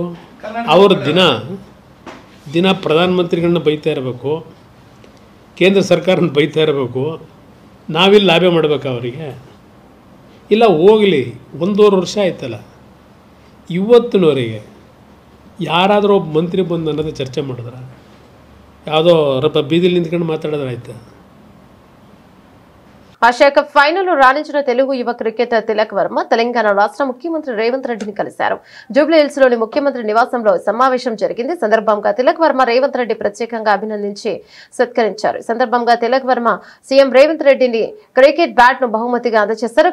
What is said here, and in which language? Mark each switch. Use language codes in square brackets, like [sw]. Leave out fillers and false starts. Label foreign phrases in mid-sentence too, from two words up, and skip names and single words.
[kn] ಅವರು ದಿನ ಪ್ರಧಾನಮಂತ್ರಿಗಳನ್ನ ಬೈತಾ ಇರಬೇಕು, ಕೇಂದ್ರ ಸರ್ಕಾರನ ಬೈತಾ ಇರಬೇಕು, ನಾವಿಲ್ಲಿ ಲಾಬಿ ಮಾಡಬೇಕಾ ಅವರಿಗೆ? ಇಲ್ಲ ಹೋಗಲಿ, 1.5 ವರ್ಷ ಆಯ್ತಲ್ಲ, ಇವತ್ತಿನವರೆಗೆ ಯಾರಾದರೂ ಒಬ್ಬ ಮಂತ್ರಿ ಬಂದು ಅನ್ನೋದು ಚರ್ಚೆ ಮಾಡಿದ್ರೆ, ಯಾವುದೋ ಬೀದಿಲಿ ನಿಂತ್ಕೊಂಡು ಮಾತಾಡಿದ್ರೆ ಆಯ್ತು. [te] ఆసియా కప్ ఫైనల్లో రాణించిన తెలుగు యువ క్రికెటర్ తిలక్ వర్మ తెలంగాణ రాష్ట్ర ముఖ్యమంత్రి రేవంత్ రెడ్డిని కలిశారు. జూబ్లీ హిల్స్ లోని ముఖ్యమంత్రి నివాసంలో సమావేశం జరిగింది. సందర్భంగా తిలక్ వర్మ రేవంత్ రెడ్డి ప్రత్యేకంగా అభినందించి సత్కరించారు. సందర్భంగా తిలక్ వర్మ సీఎం రేవంత్ రెడ్డిని [en] cricket bat [te] ను బహుమతిగా అందజేశారు.